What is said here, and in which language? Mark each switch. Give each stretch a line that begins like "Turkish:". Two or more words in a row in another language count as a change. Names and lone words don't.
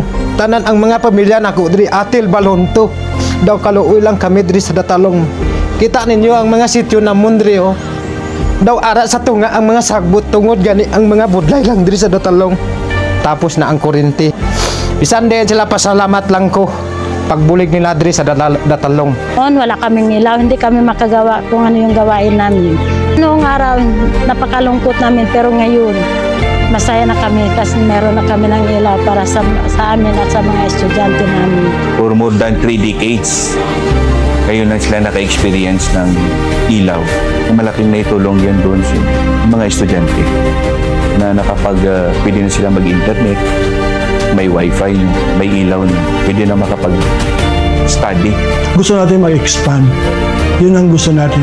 Hiligaynon: Tanan ang mga pamilya nako diri Atil Balonto. Daw kaluoy lang kami diri sa Datalong. Kita ninyo ang mga sitio na mundri oh. Daw ara sa tunga ang mga sagbot tungod gani ang mga budlay lang diri sa Datalong. Tapos na ang kuryente. Bisan din sila pasalamat lang ko pagbulig nila diri sa Datalong.
Filipino: Noon wala kaming ilaw, hindi kami makagawa kung ano yung gawain namin. Noong araw napakalungkot namin pero ngayon masaya na kami kasi meron na kami ng ilaw para sa amin at sa mga estudyante namin.
English: For more than 3 decades,
Filipino: kayo na sila naka-experience ng ilaw. Malaking naitulong yan doon sa mga estudyante na pwede na sila mag-internet, may wifi, may ilaw na, pwede na makapag-study. Gusto natin mag-expand. Yun ang gusto natin.